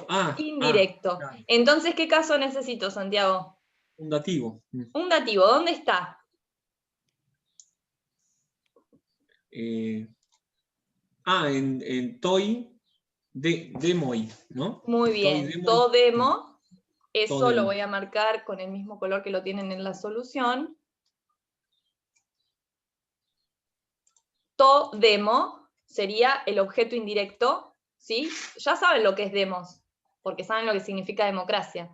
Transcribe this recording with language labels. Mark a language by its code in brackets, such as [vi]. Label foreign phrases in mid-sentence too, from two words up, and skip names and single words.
[es] Indirecto. Claro. Entonces, ¿qué caso necesito, Santiago? Un dativo. Un dativo, ¿dónde está? [el] Εν τω δήμω, ¿no? [es] Muy bien. [el] Τω δήμω. Todemo. [es] Eso [el] Todemo. [es] lo voy a marcar con el mismo color que lo tienen en la solución. Todemo sería el objeto indirecto, ¿sí? Ya saben lo que es demos, porque saben lo que significa democracia.